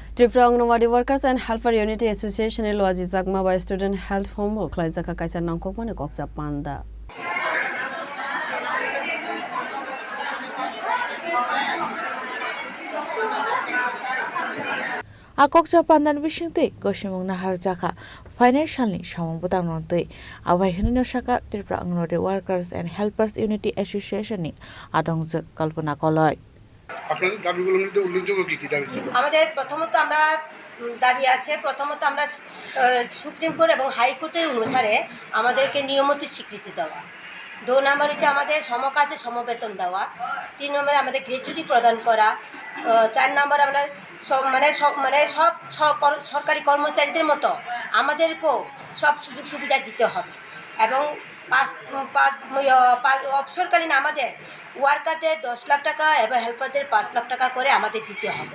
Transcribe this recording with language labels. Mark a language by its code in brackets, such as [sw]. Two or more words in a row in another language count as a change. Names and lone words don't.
[trp] Tripura Anganwadi Workers and Helper Unity Association Loaji Zagma [en] by Student Health Home [trp] Klaizaka Kaisa Nangkok Mane Koksa Panda. Akokja pandan bisingte gosimung nahar jaka financially samambutang nonte abai hinno shaka Tripura Anganwadi Workers and Helpers Unity Association ni adongjak kalpana koloi [bn] আপনাদের দাবিগুলোর মধ্যে উল্লেখযোগ্য কি দাবি ছিল? আমাদের প্রথমত আমরা দাবি আছে প্রথমত আমরা সুপ্রিম কোর্ট এবং হাইকোর্টের অনুসারে আমাদেরকে নিয়মিত স্বীকৃতি দেওয়া। 2 নম্বর হচ্ছে আমাদের সমকাজে সমবেতন দেওয়া। 3 নম্বরে আমাদের গ্র্যাচুইটি প্রদান করা। 4 নম্বর আমরা সব সরকারি কর্মচারীদের মতো আমাদেরকেও সব সুযোগ সুবিধা দিতে হবে এবং অবসরকালীন আমাদের ওয়ার্কারদের 10 লাখ টাকা এবং হেল্পারদের 5 লাখ টাকা করে আমাদের দিতে হবে।